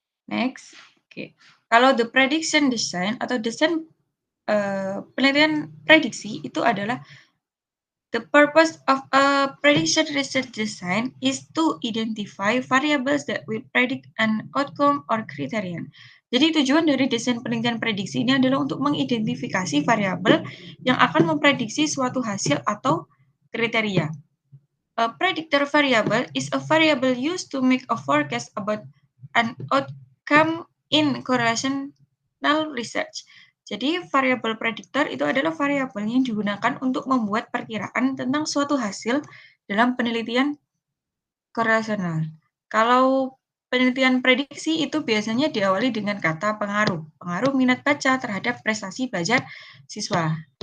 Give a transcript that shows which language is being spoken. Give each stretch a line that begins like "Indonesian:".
English: Next.
Indonesian: Oke. Kalau
English: the prediction design
Indonesian: atau desain penelitian prediksi itu adalah
English: the purpose of a prediction research design is to identify variables that will predict an outcome or criterion.
Indonesian: Jadi tujuan dari desain penelitian prediksi ini adalah untuk mengidentifikasi variabel yang akan memprediksi suatu hasil atau kriteria.
English: A predictor variable is a variable used to make a forecast about an outcome in correlational research.
Indonesian: Jadi, variabel prediktor itu adalah variabel yang digunakan untuk membuat perkiraan tentang suatu hasil dalam penelitian korelasional. Kalau penelitian prediksi itu biasanya diawali dengan kata pengaruh. Pengaruh minat baca terhadap prestasi belajar siswa.